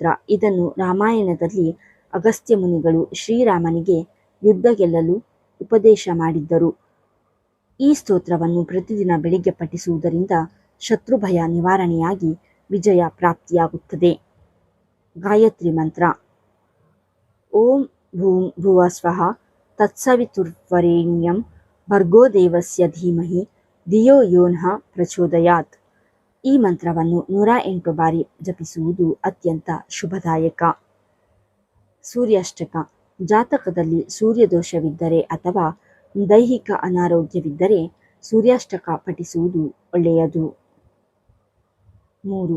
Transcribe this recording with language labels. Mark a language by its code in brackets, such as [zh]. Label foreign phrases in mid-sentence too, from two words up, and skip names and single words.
[kn] ಇದನ್ನು ರಾಮಾಯಣದಲ್ಲಿ ಅಗಸ್ತ್ಯ ಮುನಿಗಳು ಶ್ರೀರಾಮನಿಗೆ ಯುದ್ಧ ಗೆಲ್ಲಲು ಉಪದೇಶ ಮಾಡಿದ್ದರು. ಈ ಸ್ತೋತ್ರವನ್ನು ಪ್ರತಿದಿನ ಬೆಳಿಗ್ಗೆ ಪಠಿಸುವುದರಿಂದ ಶತ್ರುಭಯ ನಿವಾರಣೆಯಾಗಿ ವಿಜಯ ಪ್ರಾಪ್ತಿಯಾಗುತ್ತದೆ. ಗಾಯತ್ರಿ ಮಂತ್ರ. [sa] ಓಂ ಭೂಂ ಭುವಃ ಸ್ವಃ ತತ್ಸವಿತುರ್ವರೆಣ್ಯಂ ಭರ್ಗೋ ದೇವಸ್ಯ ಧೀಮಹಿ ಧಿಯೋ ಯೋ ನಃ ಪ್ರಚೋದಯಾತ್. [kn] ಈ ಮಂತ್ರವನ್ನು 108 ಬಾರಿ ಜಪಿಸುವುದು ಅತ್ಯಂತ ಶುಭದಾಯಕ. ಸೂರ್ಯಾಷ್ಟಕ. ಜಾತಕದಲ್ಲಿ ಸೂರ್ಯದೋಷವಿದ್ದರೆ ಅಥವಾ ದೈಹಿಕ ಅನಾರೋಗ್ಯವಿದ್ದರೆ ಸೂರ್ಯಾಷ್ಟಕ ಪಠಿಸುವುದು ಒಳ್ಳೆಯದು. 3.